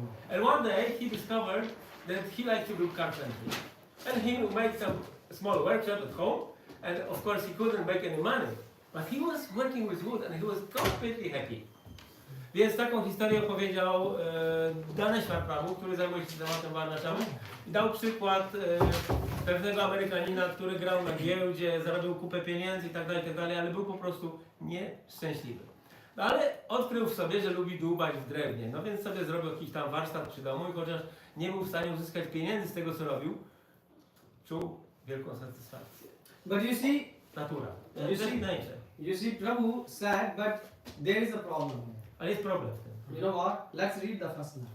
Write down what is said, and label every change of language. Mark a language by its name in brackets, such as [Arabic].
[English] And one day he discovered that he liked to do carpentry, and he made some small workshop at home. And of course he couldn't make any money, but he was working with wood and he was completely happy. [Polish] Więc taką historię opowiedział Daneshwar Prabhu, który zajmuje się tematem Varnashramy. Dał przykład pewnego Amerykanina, który grał na giełdzie, zarobił kupę pieniędzy itd., ale był po prostu nieszczęśliwy. No ale odkrył w sobie, że lubi dłubać w drewnie, no więc sobie zrobił jakiś tam warsztat przy domu i chociaż nie był w stanie uzyskać pieniędzy z tego, co robił, czuł wielką satysfakcję. [English] But you see, [Polish] Natura. [English] you see, Prabhu said, but there is a problem here. [Polish] Ale jest problem w tym. [English] You know what? Let's read the first line.